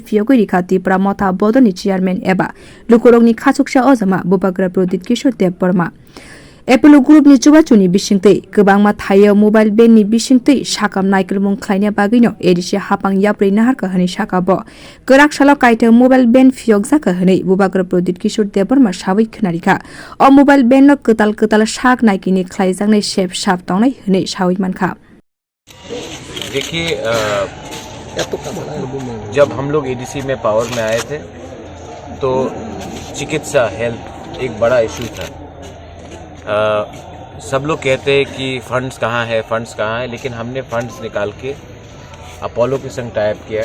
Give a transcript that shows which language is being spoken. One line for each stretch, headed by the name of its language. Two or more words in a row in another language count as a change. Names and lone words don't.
Bodo: फियोगै रिखाति प्रामथा बदनि चेयारमैन एबा लुकुरंगनि खासुकसा अजमा बुबाग्रा प्रदीप किशोर देव बर्मा एपोलो ग्रुपनि चुबाचुनि बिसिंतै गोबांमा थायो
English: mobile vanni
Bodo: बिसिंतै साकाम नायकल मुं ख्लायनाय बागैनो एडिसि हापां याब्रै नाहारका हनै साकाबो गोराकसाला काइथाम
English: mobile van
Bodo: फियोग जाका हनै बुबाग्रा प्रदीप किशोर देव बर्मा साबै खोनारिखा अ
English: mobile van
Bodo: कताल कताल साक नायकिनि ख्लायजांनाय शेफ साब तांनाय हनै साबै मानखा।
Hindi: देखिए जब हम लोग एडीसी में पावर में आए थे तो चिकित्सा हेल्थ एक बड़ा इशू था। सब लोग कहते हैं कि फंड्स कहाँ है, लेकिन हमने फंड्स निकाल के अपोलो के संग टाइप किया।